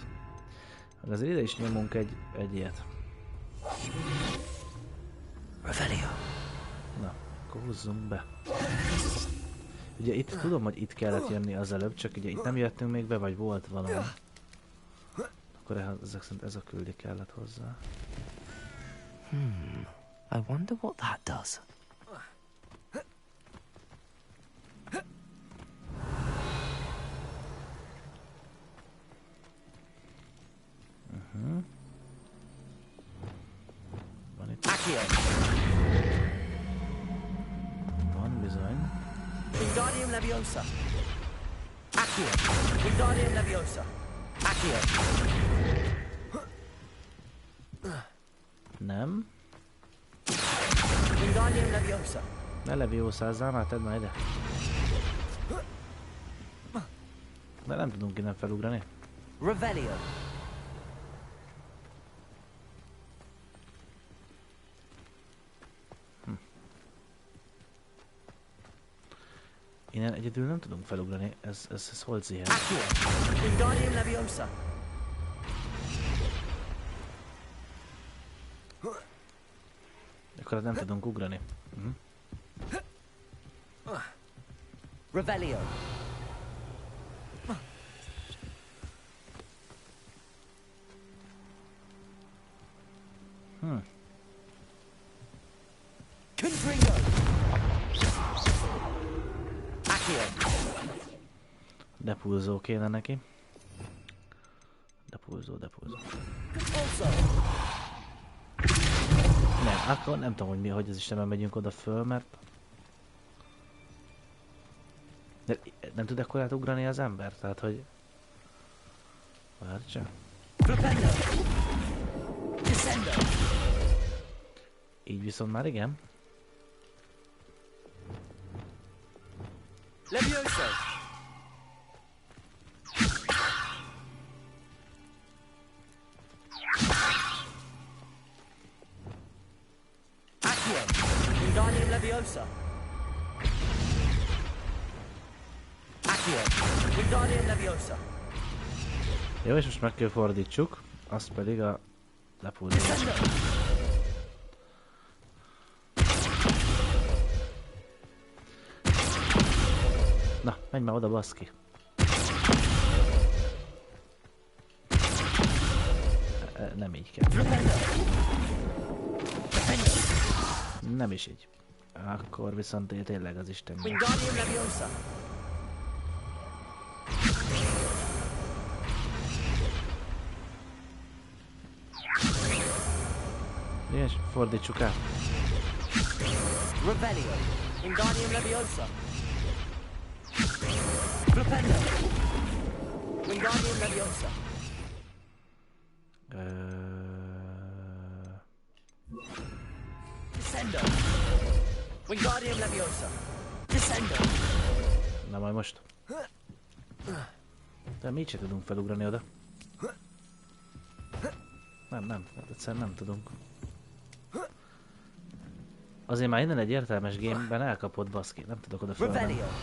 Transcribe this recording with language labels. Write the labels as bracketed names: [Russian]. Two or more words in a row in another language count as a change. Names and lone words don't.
[Hungarian] Azért ide is nyomunk egy ilyet. Na, akkor húzzunk be. Ugye itt tudom, hogy itt kellett jönni az előbb, csak ugye itt nem jöttünk még be, vagy volt valami. Akkor ezek szerint ez a küldi kellett hozzá. [English] I wonder what that does. [Hungarian] Van itt. Van bizony. Wingardium Leviosa. Accio. Wingardium Leviosa. Accio. Nem. Wingardium Leviosa. Ne Leviosázzál, már tedd már ide. De nem tudunk innen felugrani. Revelio. Innen egyedül nem tudunk felugrani, ez hol ziher? Wingardium Leviosa. Akkor nem tudunk ugrani. Revelio. Confringo. Depulzó kéne neki. Depulzó. Nem, akkor nem tudom, hogy mi, hogy az Istenben megyünk oda föl, mert... De nem tud ekkorát ugrani az ember, tehát hogy... Várj csak. Így viszont már igen. Leviosa. Accio. Wingardium Leviosa. Accio. Wingardium Leviosa. Jó, és most meg kell fordítsuk, azt pedig a lepulzót. Na, menj már oda, baszki. Nem így kell. Nem is így. Akkor viszont tényleg az Isten. Wingardium Leviosa. És fordítsuk át. Revelio. Wingardium Leviosa. Flipendo. Wingardium Leviosa. Descendo. Wingardium Leviosa. Descendo. Na majd most. De mi sem tudunk felugrani oda. Nem, egyszerűen nem tudunk. Azért már innen egy értelmes gameben elkapott, baszki, nem tudok oda felmenni.